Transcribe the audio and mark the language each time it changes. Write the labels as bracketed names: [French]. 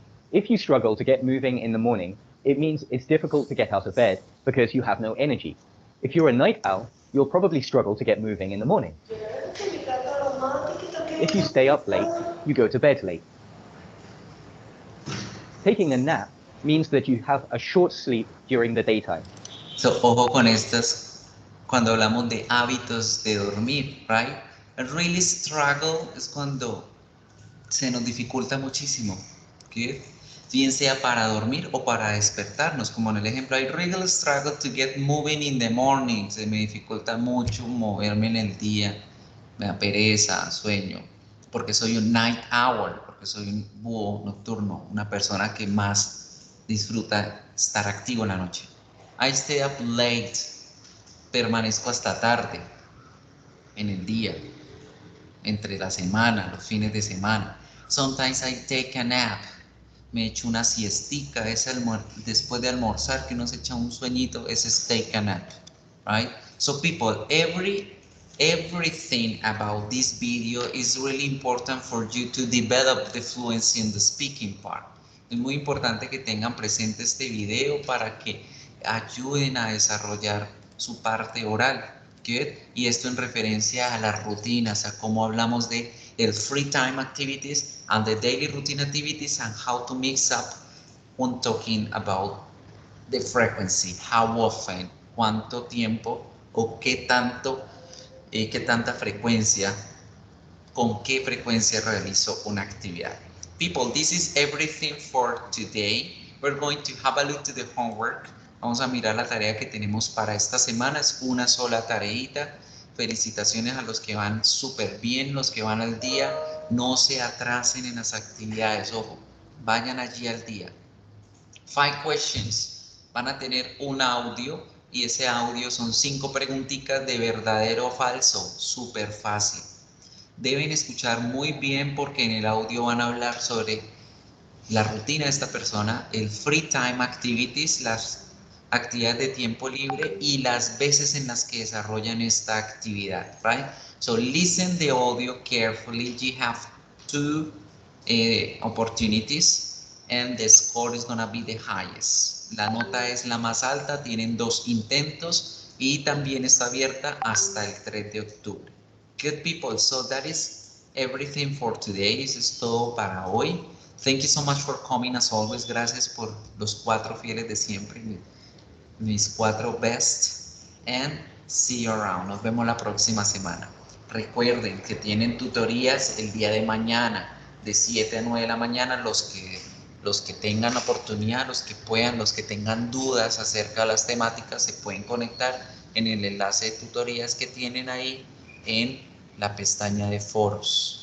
[English] If you struggle to get moving in the morning, it means it's difficult to get out of bed because you have no energy. If you're a night owl, you'll probably struggle to get moving in the morning. If you stay up late, you go to bed late. Taking a nap means that you have a short sleep during the daytime. [Spanish] So, ojo con estas cuando hablamos de hábitos de dormir, right? [English] A really struggle [Spanish] es cuando se nos dificulta muchísimo, ¿okay? Bien sea para dormir o para despertarnos, como en el ejemplo, [English] I really struggle to get moving in the morning, [Spanish] se me dificulta mucho moverme en el día, me da pereza, sueño, porque soy un night owl, porque soy un búho nocturno, una persona que más disfruta estar activo en la noche. [English] I stay up late, [Spanish] permanezco hasta tarde en el día, entre la semana, los fines de semana. [English] Sometimes I take a nap. [Spanish] Me echo una siestica, después de almorzar que uno se echa un sueñito, ese es take a nap, right? [English] So people, everything about this video is really important for you to develop the fluency in the speaking part. [Spanish] Es muy importante que tengan presente este video para que ayuden a desarrollar su parte oral. Good. Y esto en referencia a las rutinas, a cómo hablamos de el [English] free time activities and the daily routine activities and how to mix up when talking about the frequency, how often, [Spanish] cuánto tiempo o qué tanta frecuencia, con qué frecuencia realizo una actividad. [English] People, this is everything for today. We're going to have a look to the homework. [Spanish] Vamos a mirar la tarea que tenemos para esta semana. Es una sola tareita. Felicitaciones a los que van súper bien, los que van al día. No se atrasen en las actividades. Ojo, vayan allí al día. 5 questions. Van a tener un audio y ese audio son 5 preguntitas de verdadero o falso. Súper fácil. Deben escuchar muy bien porque en el audio van a hablar sobre la rutina de esta persona, el free time activities, las actividades de tiempo libre y las veces en las que desarrollan esta actividad, right? [English] So listen the audio carefully. You have 2 opportunities and the score is gonna be the highest. [Spanish] La nota es la más alta, tienen 2 intentos y también está abierta hasta el 3 de octubre. [English] Good people, so that is everything for today. [Spanish] Eso es todo para hoy. [English] Thank you so much for coming as always. [Spanish] Gracias por los 4 fieles de siempre, mis 4 best. [English] And see you around. [Spanish] Nos vemos la próxima semana. Recuerden que tienen tutorías el día de mañana de 7 a 9 de la mañana. Los que tengan oportunidad, los que puedan, los que tengan dudas acerca de las temáticas se pueden conectar en el enlace de tutorías que tienen ahí en la pestaña de foros.